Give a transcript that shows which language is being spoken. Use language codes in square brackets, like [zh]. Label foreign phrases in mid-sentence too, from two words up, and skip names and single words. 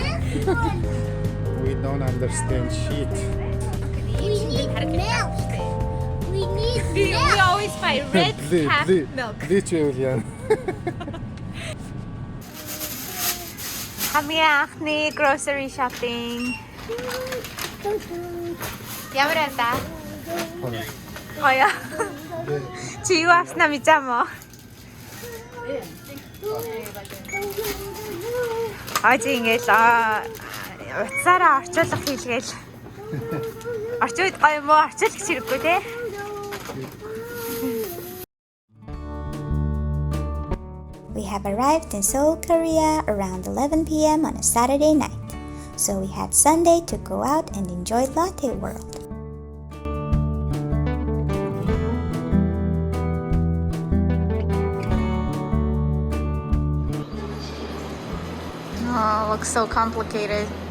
[en] We don't understand shit. We need milk. We need We milk. always buy red half milk. Julian. Kami анхны grocery shopping. [mn] Ямар байна та? Гоё. Чи юу авснаа мэдээ мó? Аач ингээл утсаараа орчуулах хийлгээл. Орчууд гоё юм уу? Орчуулах хэрэггүй те. [en] We have arrived in Seoul, Korea around 11 p.m. on a Saturday night, so we had Sunday to go out and enjoy Lotte World. Oh, looks so complicated.